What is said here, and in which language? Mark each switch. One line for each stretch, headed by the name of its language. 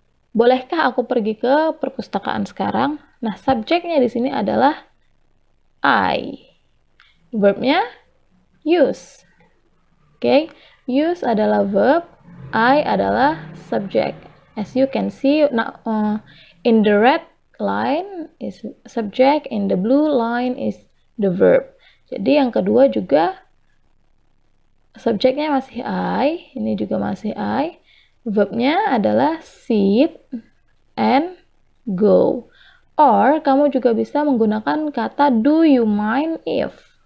Indonesian: Bolehkah aku pergi ke perpustakaan sekarang? Nah, subjeknya di sini adalah I. Verbnya use. Use adalah verb, I adalah subjek.
English: As you can see, in the red line is subject, in the blue line is the verb.
Indonesian: Jadi yang kedua juga subjeknya masih I, ini juga masih I. Verbnya adalah sit and go. Or kamu juga bisa menggunakan kata
English: do you mind if.